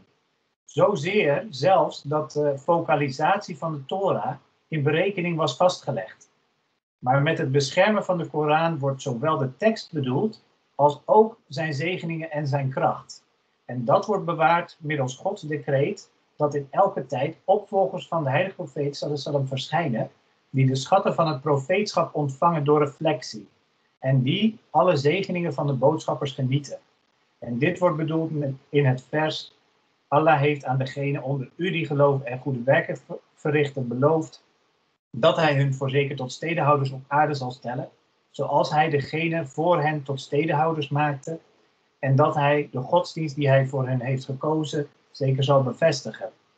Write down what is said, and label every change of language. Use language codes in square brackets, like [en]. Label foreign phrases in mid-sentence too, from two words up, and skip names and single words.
[nl] Zozeer zelfs dat de focalisatie van de Torah in berekening was vastgelegd. Maar met het beschermen van de Koran wordt zowel de tekst bedoeld als ook zijn zegeningen en zijn kracht. En dat wordt bewaard middels Gods decreet dat in elke tijd opvolgers van de heilige profeet [ar] صلى الله عليه وسلم [nl] verschijnen, die de schatten van het profeetschap ontvangen door reflectie. En die alle zegeningen van de boodschappers genieten. En dit wordt bedoeld in het vers: Allah heeft aan degene onder u die geloven en goede werken verrichten beloofd dat hij hun voorzeker tot stedenhouders op aarde zal stellen, zoals hij degene voor hen tot stedenhouders maakte, en dat hij de godsdienst die hij voor hen heeft gekozen zeker zal bevestigen.